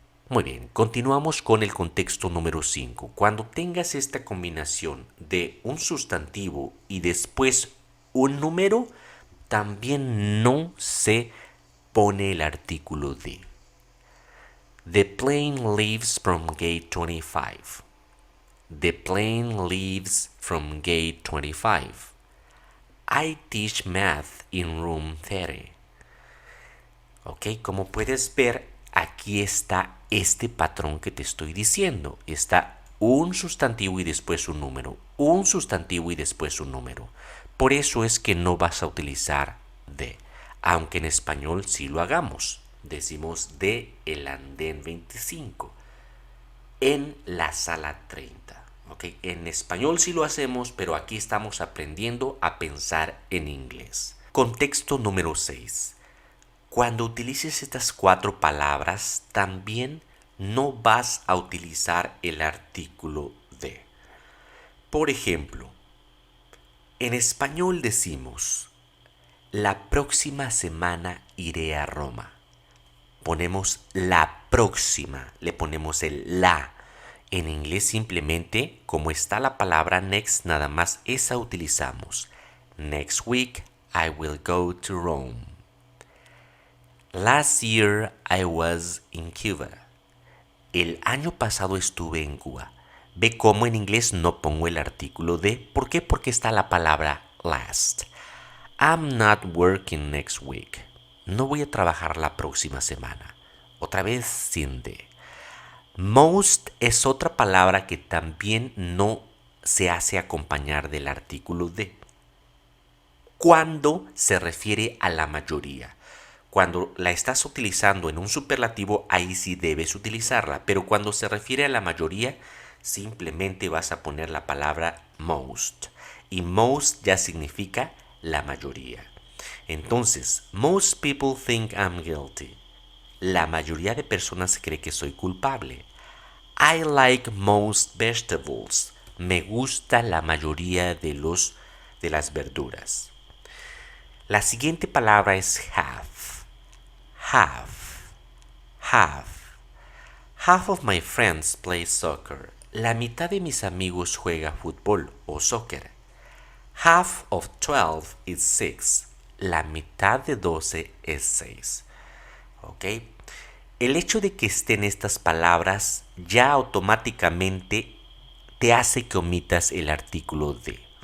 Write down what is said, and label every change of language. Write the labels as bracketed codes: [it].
[es] Muy bien, continuamos con el contexto número 5. Cuando tengas esta combinación de un sustantivo y después un número, también no se pone el artículo de. [en] The plane leaves from gate 25. The plane leaves from gate 25. I teach math in room 30. [es] Ok, como puedes ver, aquí está este patrón que te estoy diciendo. Está un sustantivo y después un número. Un sustantivo y después un número. Por eso es que no vas a utilizar de, aunque en español sí lo hagamos. Decimos de el andén 25, en la sala 30. ¿Okay? En español sí lo hacemos, pero aquí estamos aprendiendo a pensar en inglés. Contexto número 6. Cuando utilices estas 4 palabras, también no vas a utilizar el artículo de. Por ejemplo, en español decimos, la próxima semana iré a Roma. Ponemos la próxima, le ponemos el la. En inglés simplemente, como está la palabra next, nada más esa utilizamos. [en] Next week I will go to Rome. Last year I was in Cuba. [es] El año pasado estuve en Cuba. Ve cómo en inglés no pongo el artículo de. ¿Por qué? Porque está la palabra last. [en] I'm not working next week. [es] No voy a trabajar la próxima semana. Otra vez sin de. Most es otra palabra que también no se hace acompañar del artículo de. Cuando se refiere a la mayoría. Cuando la estás utilizando en un superlativo, ahí sí debes utilizarla. Pero cuando se refiere a la mayoría, simplemente vas a poner la palabra most. Y most ya significa la mayoría. [en] Entonces, most people think I'm guilty. [es] La mayoría de personas cree que soy culpable. [en] I like most vegetables. [es] Me gusta la mayoría de las verduras. La siguiente palabra es have. [en] Have. Have. Half of my friends play soccer [es] La mitad de mis amigos juega fútbol o soccer. [en] Half of 12 is 6. [es] La mitad de 12 es 6. ¿Ok? El hecho de que estén estas palabras ya automáticamente te hace que omitas el artículo de.